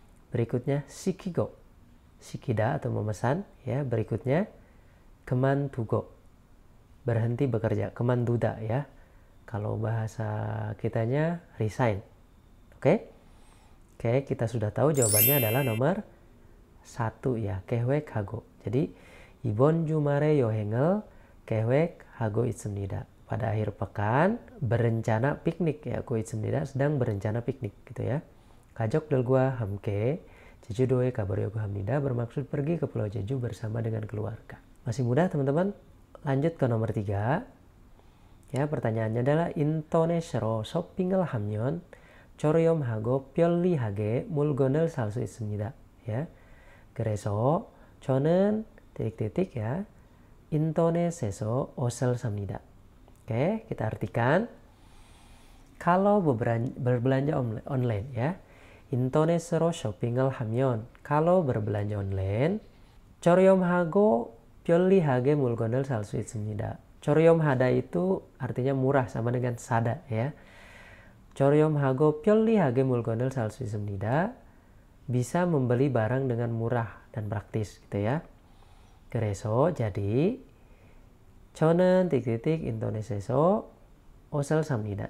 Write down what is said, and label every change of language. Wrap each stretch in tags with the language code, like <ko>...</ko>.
<id>Berikutnya shikigo, shikida atau memesan ya. Berikutnya kemandugo, berhenti bekerja, kemanduda ya. Kalau bahasa kitanya resign. Oke, kita sudah tahu jawabannya adalah nomor 1 ya, 계획하고.</id> <ko>Jadi 이번 주말에 여행을 계획하고 있습니다.</ko> <id>Pada akhir pekan berencana piknik ya,</id> <ko>고 있습니다,</ko> <id>sedang berencana piknik gitu ya.</id> <ko>가족들과 함께 제주도에 가보려고 합니다,</ko> <id>bermaksud pergi ke Pulau Jeju bersama dengan keluarga. Masih mudah, teman-teman. Lanjut ke nomor 3 ya. Pertanyaannya adalah</id> <ko>인터넷으로 쇼핑을 하면 저렴하고 편리하게 물건을 살 수 있습니다 ya. 그래서 저는 titik-titik ya, 인터넷에서 옷을 삽니다.</ko> <id>Oke, kita artikan. Kalau berbelanja online ya,</id> <ko>인터넷으로 쇼핑을 하면,</ko> <id>kalau berbelanja online,</id> <ko>저렴하고 편리하게 물건을 살 수 있습니다.</ko> <id>저렴하다 itu artinya murah, sama dengan sada ya.</id> <ko>저렴하고 편리하게 물건을 살 수 있습니다.</ko> <id>Bisa membeli barang dengan murah dan praktis gitu ya.</id> <ko>그래서 jadi 저는 titik-titik 인터넷에서 옷을 삽니다.</ko>